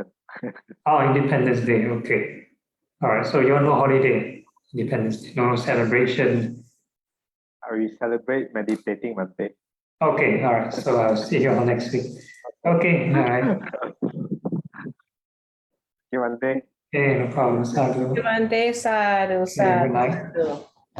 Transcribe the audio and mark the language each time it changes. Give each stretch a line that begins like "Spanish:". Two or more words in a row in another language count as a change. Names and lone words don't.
English: Oh, Independence Day, okay. All right, so you're no holiday, Independence Day, no celebration. We celebrate meditating, Bante. Okay, all right, so I'll see you all next week. Okay, all right. You Bante. Okay, no problem, Sadhu. Bante, sadhu, Okay, good night. sadhu.